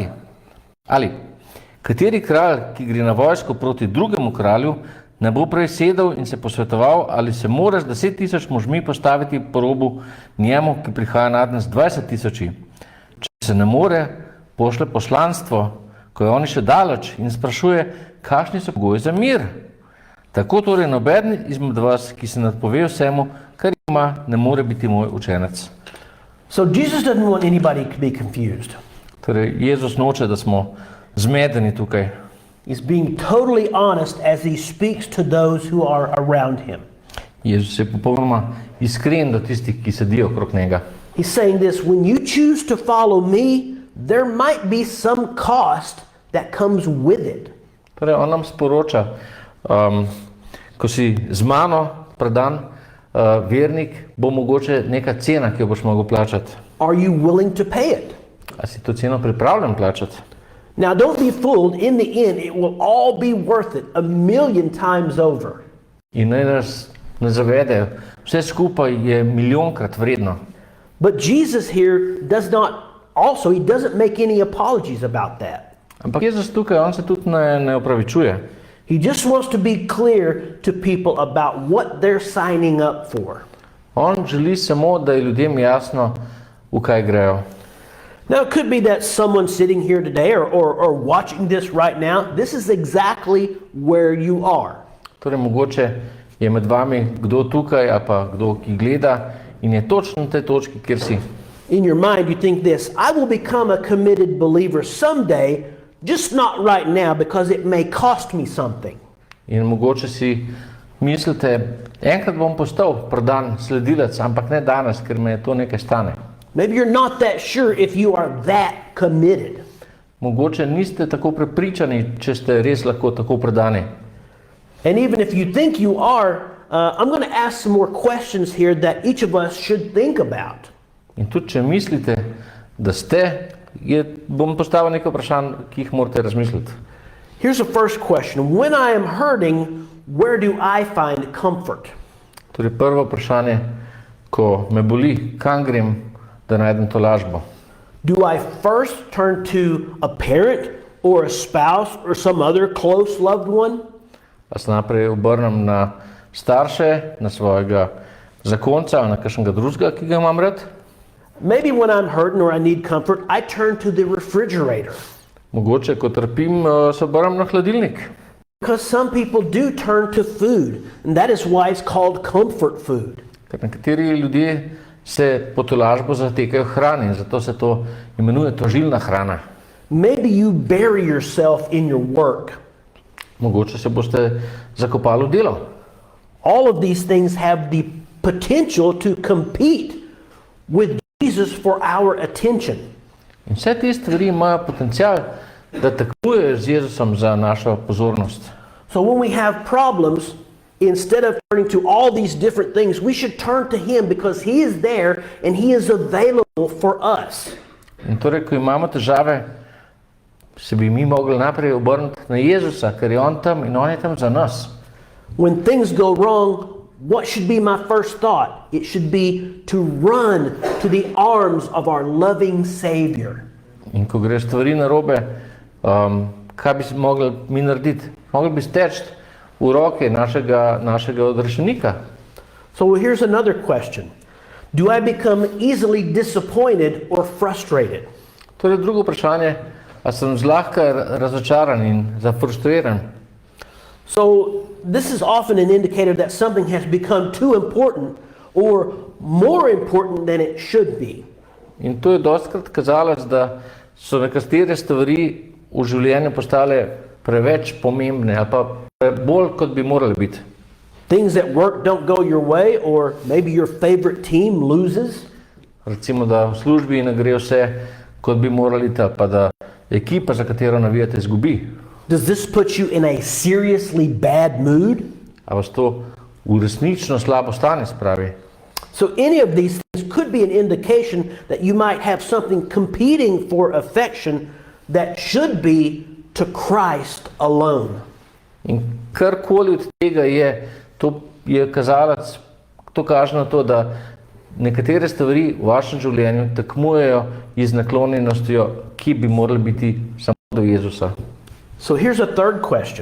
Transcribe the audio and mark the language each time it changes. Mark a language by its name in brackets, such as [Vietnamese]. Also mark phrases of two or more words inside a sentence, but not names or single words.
[Slovenian] Ali, kateri kralj, ki gre na vojsko proti drugemu kralju, ne bo prej sedel in se posvetoval, ali se mora z 10,000 možmi postaviti po robu njemu, ki prihaja nadne z 20,000. Če se ne more, pošle poslanstvo, ko je oni še daleč, in sprašuje, kakšni so pogoji za mir. Tako torej nobeden izmed vas, ki se nadpove vsemu, kar ima, ne more biti moj učenec. [English] So Jesus doesn't want anybody to be confused. [Slovenian] Torej, Jezus noče, da smo zmedeni tukaj. [English] He's being totally honest as he speaks to those who are around him. [Slovenian] Jezus je popolnoma iskren do tistih, ki sedijo okrog njega. [English] He's saying this, when you choose to follow me, there might be some cost that comes with it. [Slovenian] Torej, on nam sporoča, ko si z mano predan vernik, bo mogoče neka cena, ki jo boš mogel plačati. [English] Are you willing to pay it? [Slovenian] A si to ceno pripravljen plačati? [English] Now don't be fooled, in the end it will all be worth it 1,000,000 times over. [Slovenian] In naj nas ne zavedejo, vse skupaj je milijonkrat vredno. [English] But Jesus here he doesn't make any apologies about that. [Slovenian] Ampak Jezus tukaj, on se tudi ne opravičuje. [English] He just wants to be clear to people about what they're signing up for. [Slovenian] On želi samo, da je ljudem jasno, v kaj grejo. [English] Now it could be that someone sitting here today or watching this right now, this is exactly where you are. [Slovenian] Torej, mogoče je med vami kdo tukaj, ali pa kdo, ki gleda in je točno na tej točki, kjer si. [English] In your mind, you think this: I will become a committed believer someday, just not right now because it may cost me something. [Slovenian] In mogoče si mislite, enkrat bom postal predan sledilec, ampak ne danes, ker me to nekaj stane. [English] Maybe you're not that sure if you are that committed. [Slovenian] Mogoče niste tako prepričani, če ste res lahko tako predani. [English] And even if you think you are, I'm going to ask some more questions here that each of us should think about. [Slovenian] In tudi, če mislite, da ste, bom postavil nekaj vprašanj, ki jih morate razmisliti. [English] Here's the first question. When I am hurting, where do I find comfort? [Slovenian] Torej, prvo vprašanje, ko me boli, kam grem, da najdem to lažbo? [English] Do I first turn to a parent or a spouse or some other close loved one? [Slovenian] A se naprej obrnem na starše, na svojega zakonca ali na kakšnega drugega, ki ga imam rad? [English] Maybe when I'm hurting or I need comfort, I turn to the refrigerator. [Slovenian] Mogoče, ko trpim, se obrnem na hladilnik. [English] Because some people do turn to food, and that is why it's called comfort food. [Slovenian] Ker nekateri ljudje se po tolažbo zatekajo hrani in zato se to imenuje tožilna hrana. [English] Maybe you bury yourself in your work. [Slovenian] Mogoče se boste zakopali v delo. [English] All of these things have the potential to compete with Jesus for our attention. [Slovenian] In vse te stvari imajo potencial, da tekmujejo z Jezusom za našo pozornost. [English] So when we have problems, instead of turning to all these different things, we should turn to Him because He is there and He is available for us. [Slovenian] In torej, ko imamo težave, se bi mi mogli najprej obrniti na Jezusa, ker je On tam in On je tam za nas. [English] When things go wrong, what should be my first thought? It should be to run to the arms of our loving Savior. [Slovenian] In ko gre stvari narobe, kaj bi mogli mi narediti? Mogli bi steči v roke našega odrešenika. [English] So here's another question. Do I become easily disappointed or frustrated? [Slovenian] Torej, drugo vprašanje, a sem zlahka razočaran in zafrustriran? [English] So this is often an indicator that something has become too important or more important than it should be. [Slovenian] In to je dostikrat kazalec, da so nekatere stvari v življenju postale preveč pomembne ali pa bolj, kot bi morali biti. [English] Things at work don't go your way, or maybe your favorite team loses. [Slovenian] Recimo, da v službi ne gre vse, kot bi morali, pa da ekipa, za katero navijate, izgubi. [English] Does this put you in a seriously bad mood? [Slovenian] A vas to v resnično slabo stanje spravi? [English] So any of these things could be an indication that you might have something competing for affection that should be to Christ alone. [Slovenian] In karkoli od tega je, to je kazalec, to kaže na to, da nekatere stvari v vašem življenju tekmujejo z naklonjenostjo, ki bi morali biti samo do Jezusa. [English] So here's a third question.